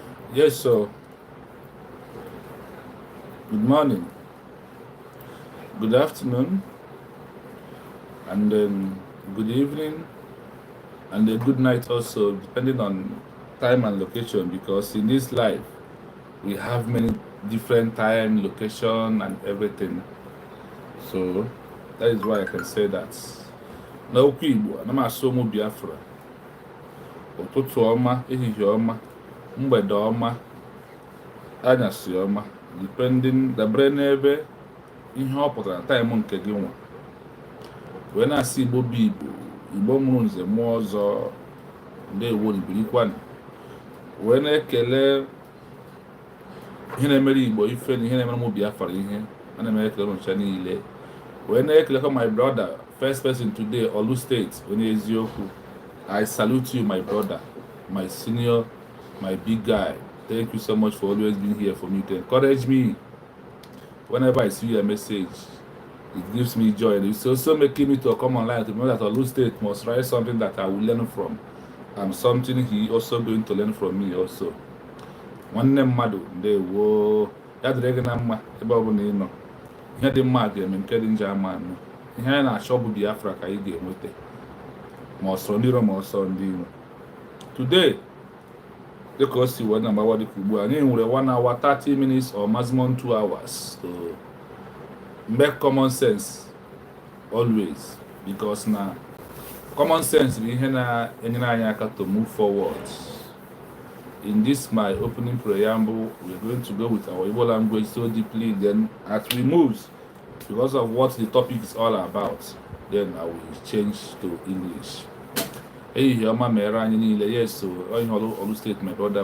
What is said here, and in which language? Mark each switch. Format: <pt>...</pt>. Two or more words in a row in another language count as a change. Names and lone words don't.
<en>Yes, so good morning, good afternoon, and then good evening, and a good night also, depending on time and location. Because in this life, we have many different time, location, and everything. So that is why I can say that.</en> <ig>Na okwu Igbo, ana m asụ ụmụ Biafra, ụtụtụ ọma, ehihie ọma, mgbede ọma, anyasị ọma, depending dabere n'ebe ihe ọ pụtara na taịm nke gị nwa. Wee na-asị Igbo bụ Igbo, Igbo mụrụ nze mụọ ọzọ, ndeewo n'ibirikwanụ. Wee na-ekele ihe na-emere Igbo ife na ihe na-emere ụmụ Biafra ihe. Ana m ekele ụncha niile. Wee na-ekelekwa</ig> <en>my brother, first person today,</en> <ig>Olu State, onye eziokwu.</ig> <en>I salute you, my brother, my senior, my big guy. Thank you so much for always being here for me to encourage me. Whenever I see your message, it gives me joy. And it's also making me to come online to know that Olu State must write something that I will learn from. And something he also going to learn from me also.</en> <ig>Nwanne mmadụ ndewo ya dịrị gị na mma ebe ọ bụla ị nọ. Ihe dị mma ga-eme nke dị njọ ama anụ. Ihe anyị na-achọ bụ Biafra ka anyị ga-enweta. Ma ọsọ ndị iro ma ọsọ ndị iro.</ig> <en>Today,</en> <ig>dịka o si wee na-agbawa dịka ugbu a, anyị nwere</ig> <en>1 hour 30 minutes or maximum 2 hours to make common sense always, because</en> <ig>na common sense bụ ihe na-enyere anyị aka</ig> <en>to move forward. In this my opening preamble, we're going to go with our Igbo language so deeply, then as we move, because of what the topic is all about, then I will change to English. Hey, Yama Merani Nile, yes, so Olu State, my brother.</en>